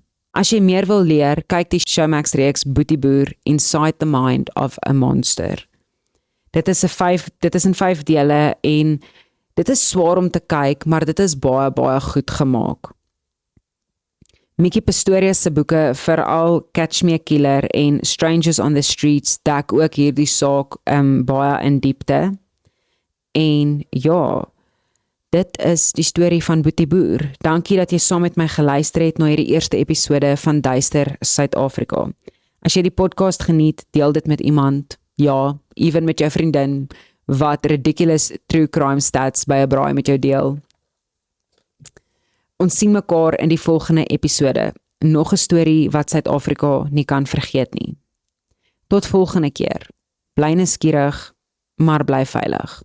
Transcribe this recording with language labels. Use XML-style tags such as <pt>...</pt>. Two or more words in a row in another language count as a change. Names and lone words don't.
<af>As jy meer wil leer, kyk die Showmax reeks Boetieboer Inside the Mind of a Monster. Dit is in 5 dele en dit is swaar om te kyk, maar dit is baie, baie goed gemaak. Mickey Pistorius se boeke, veral Catch Me a Killer en Strangers on the Streets, dek ook hierdie saak baie in diepte. En ja, dit is die storie van Boetieboer. Dankie dat jy saam met my geluister het na hierdie eerste episode van Duister Suid-Afrika. As jy die podcast geniet, deel dit met iemand, ja, even met jou vriendin, wat</af> <en>ridiculous true crime stats</en> <af>by 'n braai met jou deel. Ons sien mekaar in die volgende episode. Nog 'n storie wat Suid-Afrika nie kan vergeet nie. Tot volgende keer. Bly nuuskierig, maar bly veilig.</af>